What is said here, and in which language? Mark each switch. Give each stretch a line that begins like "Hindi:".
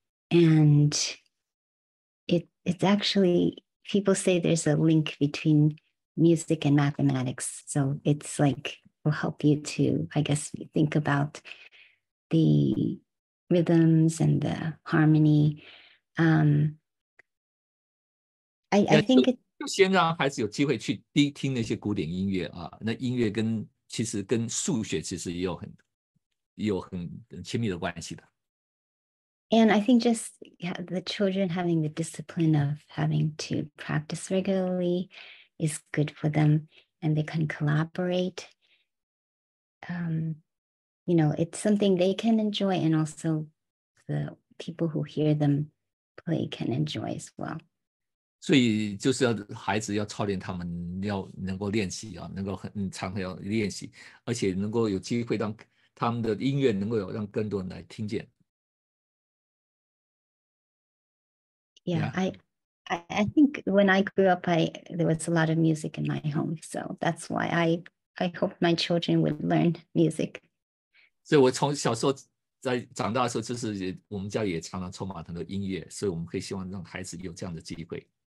English: And it's actually, people say there's a link between music and mathematics. So it's like, will help you to, I guess, think about the rhythms and the harmony. I think it,
Chinese: 就先让孩子有机会去听那些古典音乐啊，那音乐其实跟数学其实也有很亲密的关系的。
English: And I think just the children having the discipline of having to practice regularly is good for them, and they can collaborate. It's something they can enjoy, and also the people who hear them play can enjoy as well.
Chinese: 所以就是孩子要操练他们，要能够练习啊，能够很常要练习，而且能够有机会让他们的音乐能够让更多人来听见。
English: Yeah. I think when I grew up, there was a lot of music in my home, so that's why I hope my children would learn music.
Chinese: 所以我从小时候在长大的时候，就是我们家也常常充满很多音乐，所以我们可以希望让孩子有这样的机会。